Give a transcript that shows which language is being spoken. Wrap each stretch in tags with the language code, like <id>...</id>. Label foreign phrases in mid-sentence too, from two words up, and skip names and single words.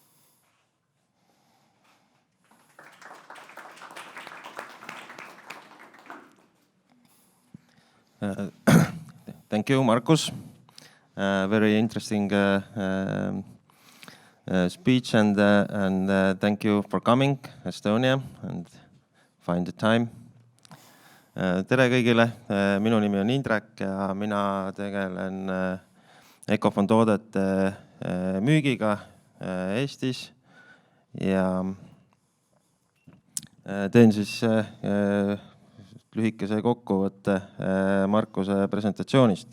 <en>Thank you, Markus. Very interesting speech, and thank you for coming Estonia and find the time.</en> <et>Tere kõigile, minu nimi on Indrek ja mina tegelen Ecofon toodete müügiga Eestis ja teen siis lühikese kokkuvõtte Markuse presentatsioonist.</et>